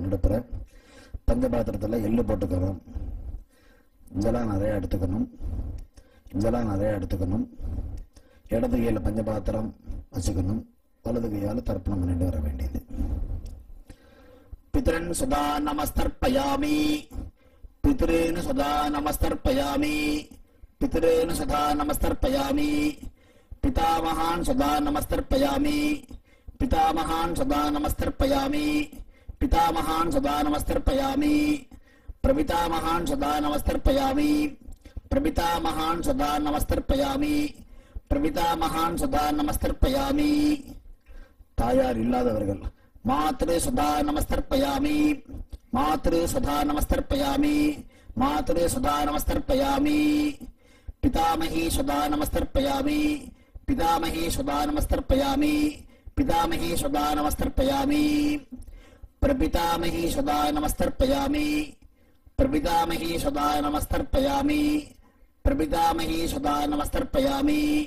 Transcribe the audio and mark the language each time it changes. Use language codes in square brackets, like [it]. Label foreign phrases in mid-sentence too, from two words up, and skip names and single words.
[ta] நடுப்புற பஞ்சபாத்திரத்தில் எள்ளு போட்டுக்கணும். ஜலம் நிறையா எடுத்துக்கணும். ஜலம் நிறையா எடுத்துக்கணும். இடது கையில் பஞ்சபாத்திரம் வச்சுக்கணும். வலது கையால் தர்ப்பணம் பண்ணிட்டு வர வேண்டியது. [sa] पितॄन् स्वधा नमस्तर्पयामि पितॄन् स्वधा नमस्तर्पयामि पितॄन् स्वधा नमस्तर्पयामि पितामहान् स्वधा नमस्तर्पयामि पितामहान् स्वधा नमस्तर्पयामि पितामहान् स्वधा नमस्तर्पयामि प्रपितामहान् स्वधा नमस्तर्पयामि प्रपितामहान् स्वधा नमस्तर्पयामि प्रपितामहान् स्वधा नमस्तर्पयामि. [ta] தாயார் இல்லாதவர்கள் [sa] मातॄः स्वधा नमस्तर्पयामि मातॄः स्वधा नमस्तर्पयामि मातॄः स्वधा नमस्तर्पयामि पितामहीः स्वधा नमस्तर्पयामि पितामहीः स्वधा नमस्तर्पयामि पितामहीः स्वधा नमस्तर्पयामि प्रपितामहीः स्वधा नमस्तर्पयामि प्रपितामहीः स्वधा नमस्तर्पयामि प्रपितामहीः स्वधा नमस्तर्पयामि.